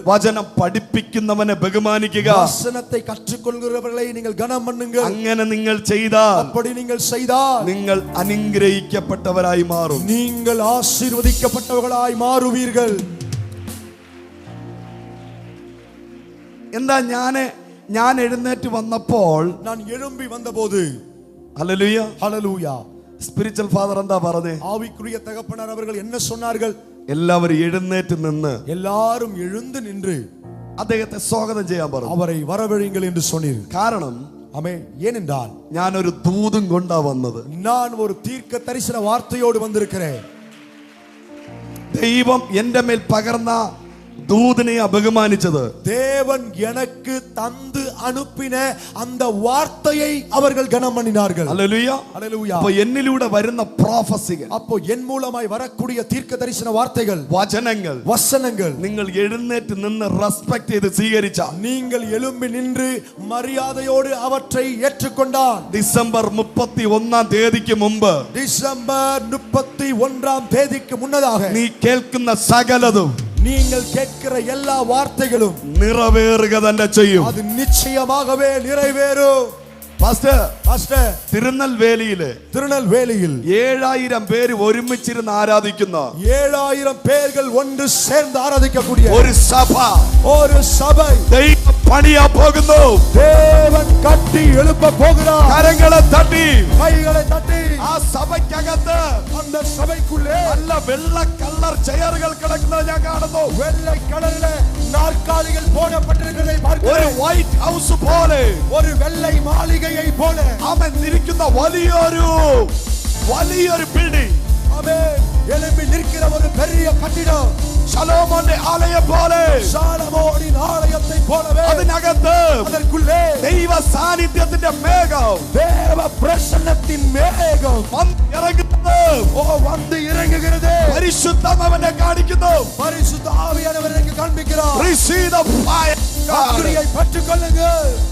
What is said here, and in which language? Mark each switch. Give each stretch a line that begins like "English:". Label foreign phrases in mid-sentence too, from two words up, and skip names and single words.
Malayalam: വചനം പഠിപ്പിക്കുന്നവനെ ബഹുമാനിക്കുക.
Tamil: வசனத்தை கற்றுக்கொள்கிறவர்களை நீங்கள் கனம் பண்ணுங்கள்.
Malayalam: അങ്ങനെ നിങ്ങൾ ചെയ്താൽ,
Tamil: அப்படி நீங்கள் செய்தால்
Malayalam: നിങ്ങൾ അനുഗ്രഹിക്കപ്പെട്ടവരായി മാറും.
Tamil: நீங்கள் ஆசீர்வதிக்கப்பட்டவர்களாய் மாறுவீர்கள்.
Malayalam: എന്താ ഞാൻ എഴുന്നേറ്റ് വന്നപ്പോൾ,
Tamil: நான் எழும்பி வந்தபோது,
Malayalam: ഹല്ലേലൂയ,
Tamil: ஹல்லேலூயா,
English: spiritual father
Malayalam: എന്താ പറഞ്ഞേ?
Tamil: ஆவிக்குரிய தகப்பனார் அவர்கள் என்ன சொன்னார்கள்?
Malayalam: എല്ലാവരും എഴുന്നേറ്റ് നിന്ന്
Tamil: எல்லாரும் எழுந்து நின்று
Malayalam: അദ്ദേഹത്തെ സ്വാഗതം ചെയ്യാൻ പറഞ്ഞു.
Tamil: அவரை வரவழைங்கள் என்று சொன்னீர்.
Malayalam: കാരണം
Tamil: ஆமென். ஏனென்றால்
Malayalam: ഞാനൊരു ദൂതും കൊണ്ടാ വന്നത്.
Tamil: நான் ஒரு தீர்க்க தரிசன வார்த்தையோடு வந்திருக்கிறேன்.
Malayalam: ദൈവം എന്റെ മേൽ പകർന്ന ദൂതനെ അപമാനിച്ചത്
Tamil: தேவன் எனக்கு தந்து அனுப்பின அந்த வார்த்தையை அவர்கள் கனம் பண்ணினார்கள்.
Malayalam: ഹല്ലേലൂയ.
Tamil: ஹல்லேலூயா.
Malayalam: അപ്പോൾ എന്നിലൂടെ വരുന്ന പ്രോഫസികൾ,
Tamil: அப்போ என் மூலமாய் வரக்கூடிய தீர்க்க தரிசன வார்த்தைகள்,
Malayalam: വചനങ്ങൾ
Tamil: வசனங்கள்
Malayalam: നിങ്ങൾ എഴുന്നേറ്റ് നിന്ന് റെസ്പെക്ട് ചെയ്ത് സ്വീകരിച്ചാൽ
Tamil: நீங்கள் எழும்பி நின்று மரியாதையோடு அவற்றை ஏற்றுக்கொண்டால்
Malayalam: ഡിസംബർ 31 തീയതിക്ക് മുമ്പ്
Tamil: டிசம்பர் 31 தேதிக்கு முன்னதாக
Malayalam: നീ കേൾക്കുന്ന സകലതും
Tamil: நீங்கள் கேட்கிற எல்லா வார்த்தைகளும்
Malayalam: നിറവേറുക തന്നെ ചെയ്യും.
Tamil: அது நிச்சயமாகவே நிறைவேறும்.
Malayalam: പാസ്റ്റർ, തിരുനെൽവേലിയില്
Tamil: திருநெல்வேலியில்
Malayalam: 7000 പേര് ഒരുമിച്ചിരുന്ന് ആരാധിക്കുന്ന
Tamil: 7000 பேர்கள் ஒன்று சேர்ந்து ஆராதிக்கக்கூடிய
Malayalam: ഒരു സഭ,
Tamil: ஒரு சபை
Malayalam: ദൈവം പണിയാ പോകുന്നു.
Tamil: தேவன் கட்டி எழுப்ப போகிறார்.
Malayalam: കരങ്ങളെ തട്ടി
Tamil: கைகளை தட்டி
Malayalam: ആ സഭയ്ക്കകത്ത്
Tamil: அந்த சபைக்குள்ளே
Malayalam: നല്ല വെള്ള കളർ ചെയറുകൾ കിടക്കുന്നത് ഞാൻ കാണുന്നു.
Tamil: வெள்ளை கலரிலே நாற்காலிகள் போடப்பட்டிருக்கிறதை
Malayalam: ഒരു
Tamil: பார்க்கிறேன்.
Malayalam: വൈറ്റ് ഹൗസ് പോലെ
Tamil: ஒரு வெள்ளை மாளிகையை போல
Malayalam: അവൻ ഇരിക്കുന്ന വലിയൊരു ബിൽഡിംഗ്,
Tamil: ஆமென், எழும்பி நிற்கிற ஒரு பெரிய கட்டிடம்,
Malayalam: ശലോമോന്റെ ആലയം പോലെ,
Tamil: சாலமோனின் ஆலயத்தை போலவே
Malayalam: അതിനകത്ത്
Tamil: அதற்குள்ளே
Malayalam: ദൈവ സാന്നിധ്യത്തിന്റെ മേഘം
Tamil: தேவ பிரசன்னத்தின் மேகம்
Malayalam: ഇറങ്ങുന്നത്,
Tamil: வந்து இறங்குகிறது.
Malayalam: പരിശുദ്ധാത്മാവിനെ കാണിക്കുന്നു.
Tamil: பரிசுத்த ஆவியானவர் எனக்கு காண்பிக்கிறார்.
English: Receive the fire.
Tamil: அக்கினியை பெற்றுக்கொள்ளுங்கள்.